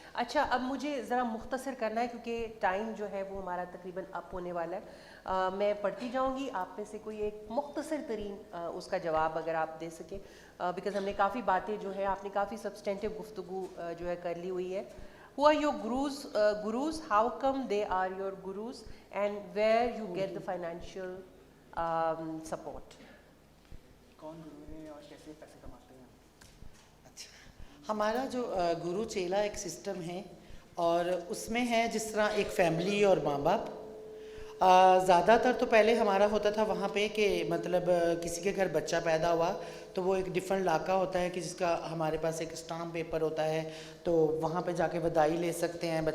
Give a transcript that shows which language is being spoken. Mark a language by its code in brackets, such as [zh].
[hi] अच्छा, अब मुझे ज़रा मुख्तसर करना है क्योंकि टाइम जो है वो हमारा तकरीबन अप होने वाला है. मैं पढ़ती जाऊंगी, आप में से कोई एक मुख्तसर तरीन उसका जवाब अगर आप दे सकें, बिकॉज हमने काफ़ी बातें जो है आपने काफ़ी सब्सटेंटिव गुफ्तगू जो है कर ली हुई है. [en] Who are your gurus? How come they are your gurus? And where you get the financial support? [hi] कौन गुरु है और कैसे पैसे कमाते हैं? अच्छा, हमारा जो गुरु चेला एक सिस्टम है और उसमें है जिस तरह एक फैमिली और माँ बाप. ज़्यादातर तो पहले हमारा होता था वहाँ पे कि मतलब किसी के घर बच्चा पैदा हुआ तो वो एक डिफरेंट इलाका होता है कि जिसका हमारे पास एक स्टाम्प पेपर होता है, तो वहाँ पे जाके बधाई ले सकते हैं.